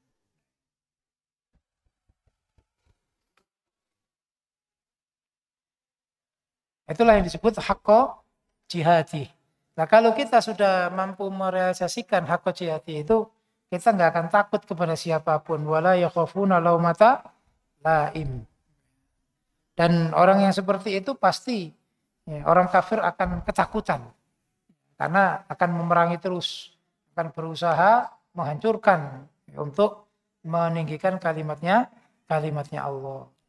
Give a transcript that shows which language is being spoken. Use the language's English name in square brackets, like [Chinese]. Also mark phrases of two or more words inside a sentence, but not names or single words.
[Indonesian] Itulah yang disebut [Arabic] حق جهاده. [Indonesian] Nah, kalau kita sudah mampu merealisasikan [Arabic] حق جهاده [Indonesian] itu, kita nggak akan takut kepada siapapun. [Arabic] ولا يخافون لومة لائم. [Indonesian] Dan orang yang seperti itu pasti ya, orang kafir akan ketakutan. Karena akan memerangi terus. Akan berusaha menghancurkan untuk meninggikan kalimatnya Allah.